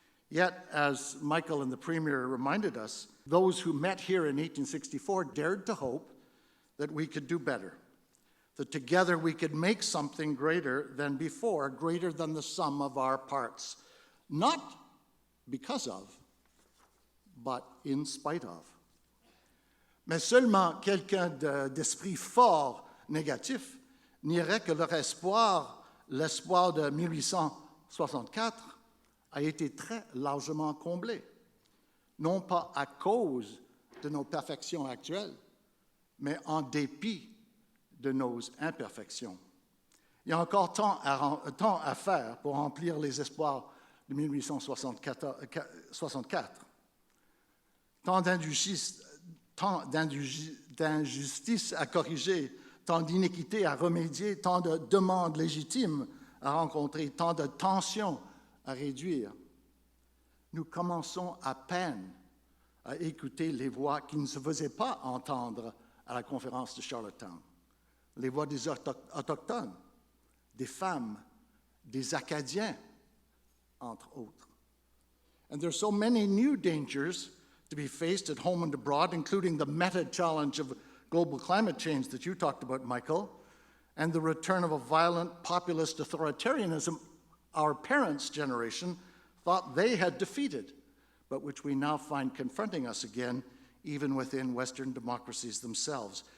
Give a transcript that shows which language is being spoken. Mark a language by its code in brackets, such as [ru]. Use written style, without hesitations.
[en] Yet, as Michael and the Premier reminded us, those who met here in 1864 dared to hope that we could do better, that together we could make something greater than before, greater than the sum of our parts, not because of, but in spite of. [fr] Mais seulement quelqu'un d'esprit fort négatif nierait que leur espoir, l'espoir de 1864, a été très largement comblé, non pas à cause de nos perfections actuelles, mais en dépit de nos imperfections. Il y a encore tant à faire pour remplir les espoirs de 1864. Tant d'injustices à corriger, tant d'iniquités à remédier, tant de demandes légitimes à rencontrer, tant de tensions à réduire. nous commençons à peine à écouter les voix qui ne se faisaient pas entendre à la conférence de Charlottetown. Les voix des autochtones, des femmes, des Acadiens, entre autres. [en] And there are so many new dangers to be faced at home and abroad, including the meta-challenge of global climate change that you talked about, Michael, and the return of a violent populist authoritarianism our parents' generation thought they had defeated, but which we now find confronting us again, even within Western democracies themselves.